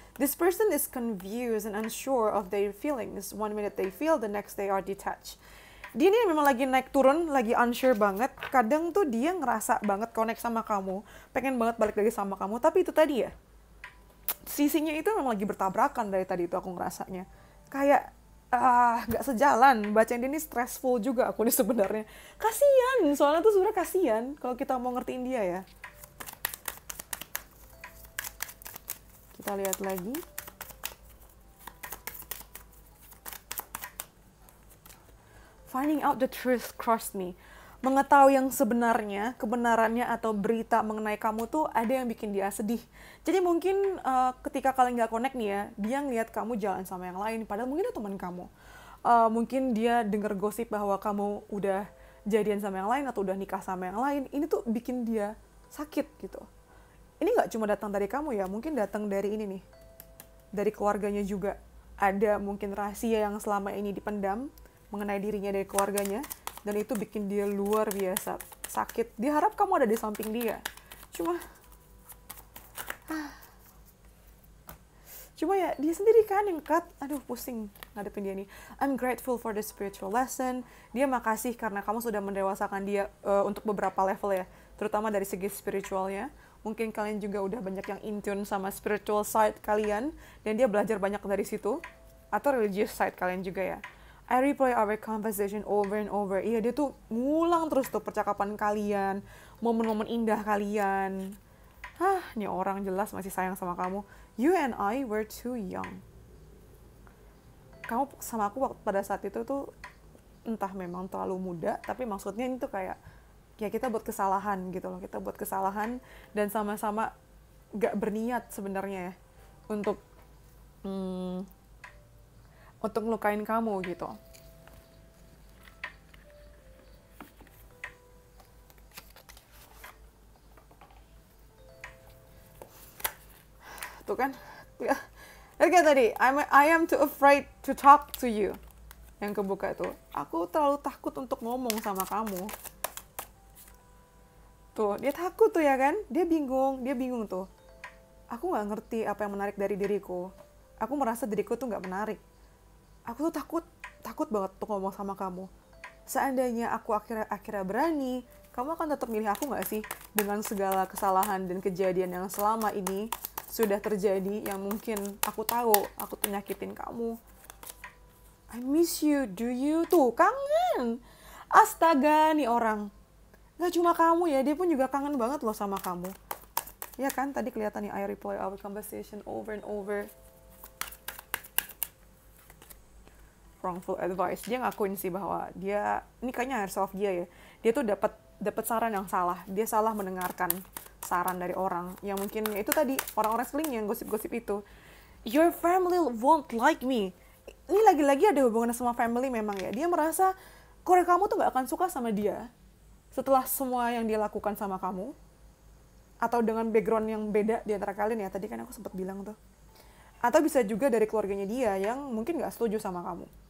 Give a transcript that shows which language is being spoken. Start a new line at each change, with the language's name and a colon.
English: This person is confused and unsure of their feelings. One minute they feel, the next they are detached.
Indonesian: Dia ini memang lagi naik turun, lagi unsure banget. Kadang tuh dia ngerasa banget connect sama kamu, pengen banget balik lagi sama kamu, tapi itu tadi ya, sisinya itu memang lagi bertabrakan dari tadi itu aku ngerasanya. Kayak nggak sejalan. Bacain dia ini stressful juga aku nih sebenarnya. Kasian, soalnya tuh sebenarnya kasian kalau kita mau ngertiin dia ya. Kita lihat lagi.
English: Finding out the truth crushed me.
Indonesian: Mengetahui yang sebenarnya, kebenarannya atau berita mengenai kamu tuh ada yang bikin dia sedih. Jadi mungkin ketika kalian nggak connect nih ya, dia ngeliat kamu jalan sama yang lain, padahal mungkin itu teman kamu. Mungkin dia dengar gosip bahwa kamu udah jadian sama yang lain atau udah nikah sama yang lain. Ini tuh bikin dia sakit gitu. Ini nggak cuma datang dari kamu ya, mungkin datang dari ini nih, dari keluarganya juga. Ada mungkin rahasia yang selama ini dipendam mengenai dirinya dari keluarganya, dan itu bikin dia luar biasa sakit. Dia harap kamu ada di samping dia. Cuma ya dia sendiri kan yang cut. Aduh pusing ngadepin dia nih.
English: I'm grateful for the spiritual lesson.
Indonesian: Dia makasih karena kamu sudah mendewasakan dia untuk beberapa level ya, terutama dari segi spiritualnya. Mungkin kalian juga udah banyak yang in tune sama spiritual side kalian, dan dia belajar banyak dari situ. Atau religious side kalian juga ya.
English: I replay our conversation over and over.
Indonesian: Iya, dia tuh ngulang terus tuh percakapan kalian, momen-momen indah kalian. Ini orang jelas masih sayang sama kamu.
English: You and I were too young.
Indonesian: kamu sama aku pada saat itu tuh entah memang terlalu muda, tapi maksudnya itu kayak ya kita buat kesalahan gitu loh, kita buat kesalahan dan sama-sama gak berniat sebenarnya ya untuk untuk ngelukain kamu gitu. Tuh kan, ya. Oke tadi,
English: I am too afraid to talk to you.
Indonesian: Yang kebuka itu, aku terlalu takut untuk ngomong sama kamu. Tuh, dia takut tuh ya kan, dia bingung tuh. Aku nggak ngerti apa yang menarik dari diriku. Aku merasa diriku tuh nggak menarik. Aku tuh takut banget untuk ngomong sama kamu. Seandainya aku akhirnya berani, kamu akan tetap milih aku nggak sih? Dengan segala kesalahan dan kejadian yang selama ini sudah terjadi, yang mungkin aku tahu aku tuh nyakitin kamu.
English: I miss you, do you?
Indonesian: Tuh, kangen. Astaga, nih orang. Gak cuma kamu ya, dia pun juga kangen banget loh sama kamu. Ya kan, tadi kelihatan nih,
English: I replay our conversation over and over. Wrongful advice.
Indonesian: Dia ngakuin sih bahwa dia, ini kayaknya herself dia ya. Dia tuh dapat saran yang salah. Dia salah mendengarkan saran dari orang yang mungkin itu tadi orang-orang sekeliling yang gosip-gosip itu.
English: Your family won't like me.
Indonesian: Ini lagi-lagi ada hubungan sama family memang ya. Dia merasa keluarga kamu tuh gak akan suka sama dia setelah semua yang dia lakukan sama kamu, atau dengan background yang beda di antara kalian ya. Tadi kan aku sempat bilang tuh. Atau bisa juga dari keluarganya dia yang mungkin gak setuju sama kamu.